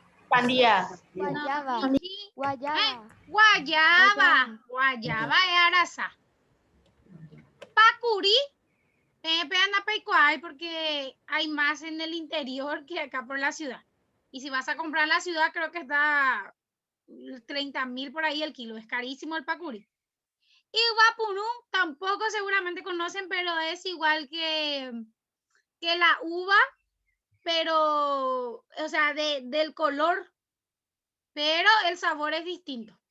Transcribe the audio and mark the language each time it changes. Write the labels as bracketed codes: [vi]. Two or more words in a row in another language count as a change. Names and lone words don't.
[es] Pandilla. Guayaba. No, sí. Guayaba. Guayaba es arasa. Pacuri, anda pecuay porque hay más en el interior que acá por la ciudad. Y si vas a comprar en la ciudad, creo que está 30.000 por ahí el kilo. Es carísimo el pacuri. Y guapunú, tampoco seguramente conocen, pero es igual que la uva, pero, o sea, del color, pero el sabor es distinto.